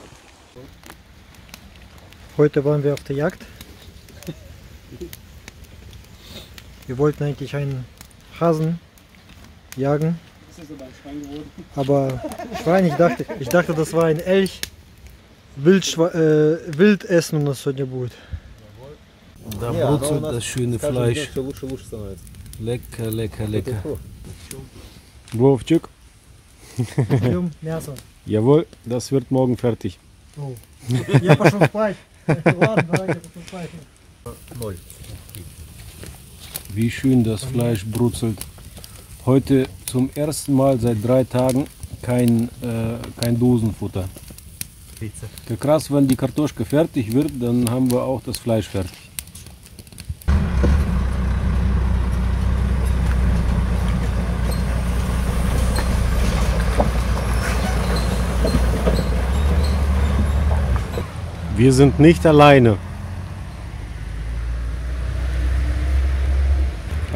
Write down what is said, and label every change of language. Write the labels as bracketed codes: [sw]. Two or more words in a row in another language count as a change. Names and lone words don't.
[de] Heute waren wir auf der Jagd. Wir wollten eigentlich einen Hasen jagen, Ist das aber ein Schwein geworden? aber Schwein, ich dachte, das war ein Elch. Wild essen und das [ru] сегодня будет. [de] Da Ja, brutzelt aber das schöne [ru] Каждый [de] Fleisch. [ru] день всё лучше и лучше становится. [de] Lecker, lecker, lecker. [ru] Хорошо. Wovchik, Идем мясо. [de] jawohl, das wird morgen fertig. [ru] О, я пошел спать. Ладно, давайте пошел спать. 0. [de] Wie schön das Fleisch brutzelt. Heute zum ersten Mal seit 3 Tagen kein Dosenfutter. [ru] Как раз, [de] wenn die Kartoschka fertig wird, dann haben wir auch das Fleisch fertig. Wir sind nicht alleine.